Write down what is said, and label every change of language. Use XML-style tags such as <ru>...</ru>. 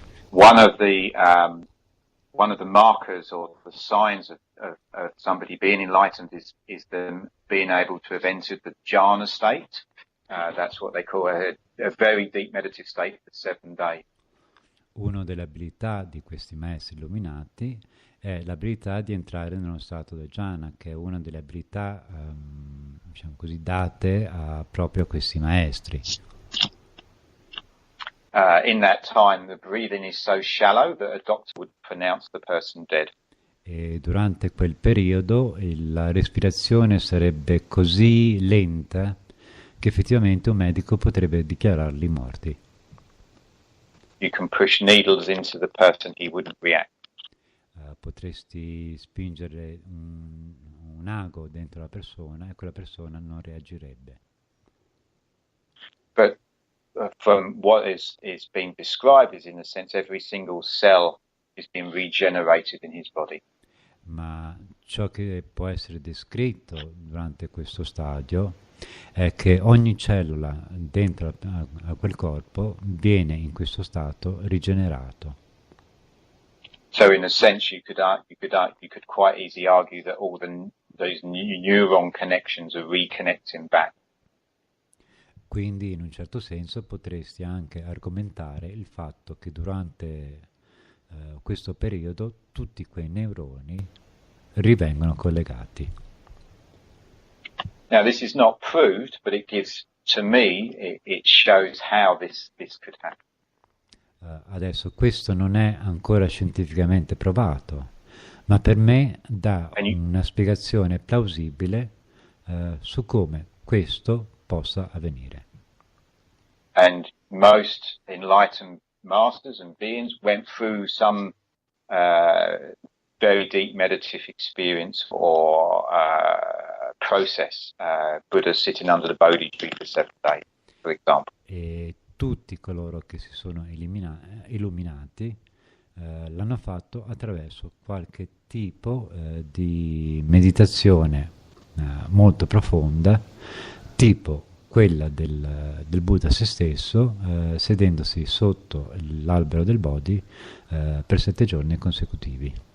<en>One of the markers or the signs of somebody being enlightened is them being able to have entered the jhana state. That's what they call a very deep meditative state for 7 days.</en> <it>Una delle abilità di questi maestri illuminati è l'abilità di entrare nello stato del jhana, che è una delle abilità, diciamo così, date proprio a questi maestri.</it> <en>In that time, the breathing is so shallow that a doctor would pronounce the person dead.</en> <it>E durante quel periodo la respirazione sarebbe così lenta che effettivamente un medico potrebbe dichiararli morti.</it> <en>You can push needles into the person, he wouldn't react.</en> <it>Potresti spingere un ago dentro la persona e quella persona non reagirebbe.</it> <en>But from what is being described is, in a sense, every single cell is being regenerated in his body.</en> <it>Ma ciò che può essere descritto durante questo stadio è che ogni cellula dentro a quel corpo viene in questo stato rigenerato.</it> <en>So in a sense you could quite easily argue that all those neuron connections are reconnecting back.</en> <it>Quindi in un certo senso potresti anche argomentare il fatto che durante questo periodo tutti quei neuroni rivengono collegati.</it> <en>Now this is not proved, but it gives, to me, it shows how this could happen.</en> <it>Adesso questo non è ancora scientificamente provato, ma per me dà una spiegazione plausibile su come questo possa avvenire.</it> <en>And most enlightened masters and beings went through some very deep meditative experience or process. Buddha sitting under the Bodhi tree for 7 days, for example.</en> <it>E tutti coloro che si sono illuminati l'hanno fatto attraverso qualche tipo di meditazione molto profonda, tipo quella del Buddha se stesso, sedendosi sotto l'albero del Bodhi per 7 giorni consecutivi.</it>